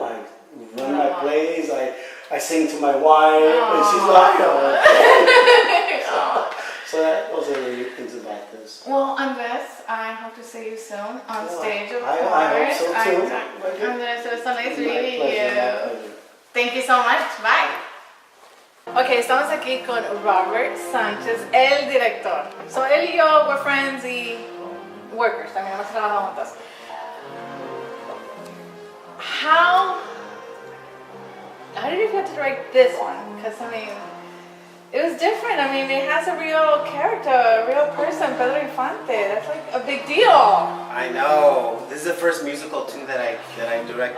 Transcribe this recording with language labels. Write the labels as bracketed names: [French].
[English] I run my plays. I sing to my wife, and she's like, So those are the neat things about this. Well, Andres, I hope to see you soon on stage, of course. I hope so too. Andres, it was so nice meeting you. Thank you so much. Bye. [Spanish] Ok, estamos aquí con Robert Sánchez, el director. So, él y yo, [English] we're friends [Spanish] y [English] workers. [Spanish] También hemos trabajado juntos. [English] How did you get to write this one? Because I mean, it was different. I mean, it has a real character, a real person, Pedro Infante. That's like a big deal. I know. This is the first musical too that I directed.